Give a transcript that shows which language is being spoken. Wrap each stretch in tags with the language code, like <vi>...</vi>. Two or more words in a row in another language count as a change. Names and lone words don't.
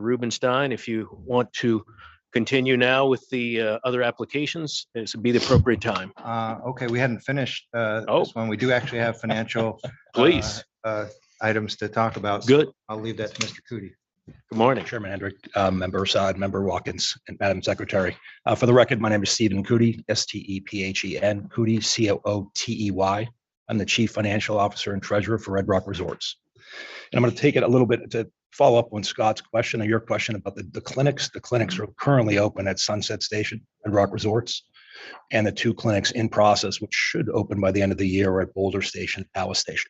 <en>Rubenstein, if you want to continue now with the other applications, this would be the appropriate time. Okay, we hadn't finished this one. We do actually have financial Please. Items to talk about. Good. I'll leave that to Mr. Cootie. Good morning. Chairman Hendrick, Member Assad, Member Watkins, and Madam Secretary. For the record, my name is Stephen Cootie, S-T-E-P-H-E-N, Cootie, C-O-O-T-E-Y. I'm the Chief Financial Officer and Treasurer for Red Rock Resorts. And I'm going to take it a little bit to follow up on Scott's question or your question about the clinics. The clinics are currently open at Sunset Station, Red Rock Resorts, and the 2 clinics in process, which should open by the end of the year, are at Boulder Station, Palace Station.</en>